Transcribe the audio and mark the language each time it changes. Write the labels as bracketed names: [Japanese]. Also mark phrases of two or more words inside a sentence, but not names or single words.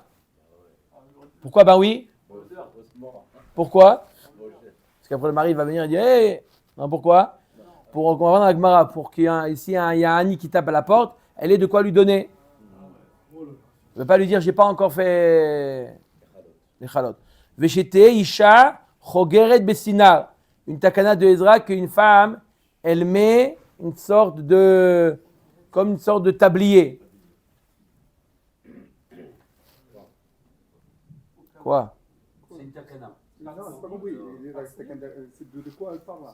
[French] Pourquoi? Ben oui. Pourquoi? Parce qu'après le mari va venir et dire hey! Non, pourquoi? Pour qu'on va dans la Gemara, pour qu'il y ait ici il y a un Annie qui tape à la porte, elle ait de quoi lui donner. Ne veut pas lui dire j'ai pas encore fait les chalot. [Hebrew] ושתהא אשה חוגרת בסינר. [French] Une takana de Ezra qu'une femme, elle met une sorte de tablier. Quoi? C'est une takana. Non, c'est pas compris. C'est de quoi elle parle là?